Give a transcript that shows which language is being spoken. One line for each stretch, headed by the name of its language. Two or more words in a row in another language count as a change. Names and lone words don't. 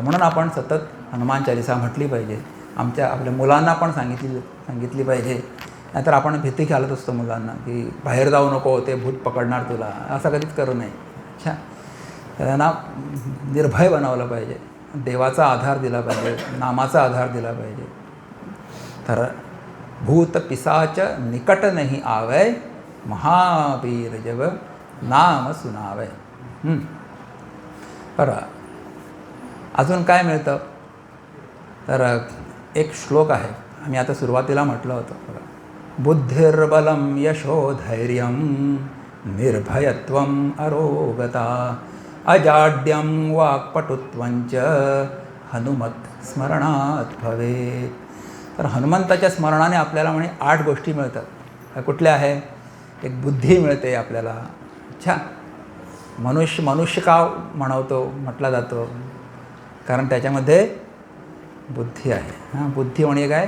Marathi: म्हणून आपण सतत हनुमान चालिसा म्हटली पाहिजे. आपल्या मुलांना पण सांगितली पाहिजे. नाहीतर आपण भीती घालत असतो मुलांना की बाहेर जाऊ नको, ते भूत पकडणार तुला, असं कधीच करू नये. अच्छा, त्यांना निर्भय बनवलं पाहिजे, देवाचा आधार दिला पाहिजे, नामाचा आधार दिला पाहिजे.
Awadhi: तर भूत पिसाच निकट नहीं आवै, महावीर जब नाम सुनावै.
Marathi: बरं, अजून काय मिळतं? तर एक श्लोक आहे, आम्ही आता सुरुवातीला म्हटलं होतं बघा,
Sanskrit: बुद्धिर्बलं यशोधैर्यं निर्भयत्वम् अरोगता अजाड्यं वाक्पटुत्वंच हनुमत स्मरणात भवेत.
Marathi: तर हनुमंताच्या स्मरणाने आपल्याला 8 गोष्टी मिळतात. कुठल्या आहे? एक बुद्धी मिळते आपल्याला. अच्छा, मनुष्य का म्हटला जातो? कारण त्याच्यामध्ये बुद्धी आहे. बुद्धी म्हणजे काय?